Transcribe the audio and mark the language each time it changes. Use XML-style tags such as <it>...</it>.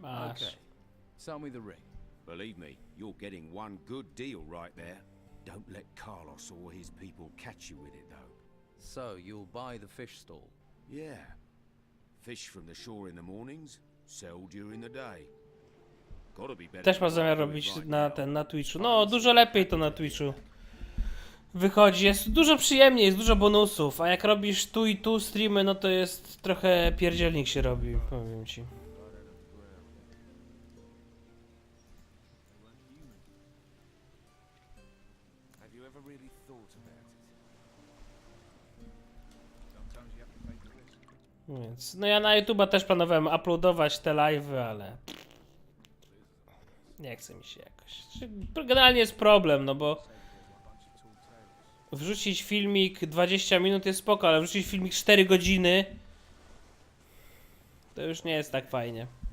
<en>Okay. Sell me the ring. Believe me, you're getting one good deal right there. Don't let Carlos or his people catch you with it, though. So, you'll buy the fish stall? Yeah. Fish from the shore in the mornings, sell during the day. Gotta be better.</en> <pl>Też ma zamiar robić na Twitchu. No, dużo lepiej to na Twitchu wychodzi. Jest dużo przyjemniej, jest dużo bonusów, a jak robisz tu i tu streamy, no to jest trochę pierdzielnik się robi, powiem ci.</pl> <en>Have you ever really thought about it?</en> <pl>Więc, no ja na YouTube'a też planowałem uploadować te live'y, ale nie chce mi się jakoś. Generalnie jest problem, no bo wrzucić filmik 20 minut jest spoko, ale wrzucić filmik 4 godziny to już nie jest tak fajnie.</pl>